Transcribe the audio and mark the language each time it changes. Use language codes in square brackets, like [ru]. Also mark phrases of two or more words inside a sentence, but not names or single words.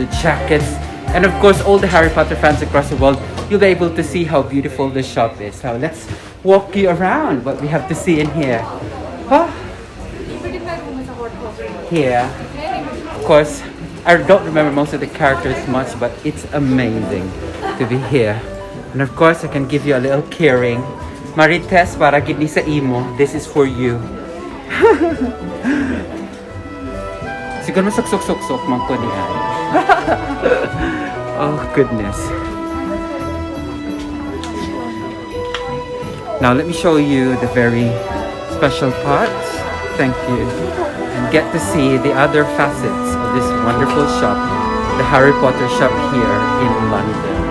[en] And of course, all the Harry Potter fans across the world you'll be able to see how beautiful the shop is. So let's walk you around what we have to see in here. Huh? Here, of course, I don't remember most of the characters much, but it's amazing to be here. And of course, I can give you a little keyring. [hil] Marites, para gid ni sa imo, [en] this is for you. [hil] Siguro masok-sok-sok man ko ni ay. [en] Oh goodness. Now let me show you the very special parts. Thank you. And get to see the other facets of this wonderful shop, the Harry Potter shop here in London.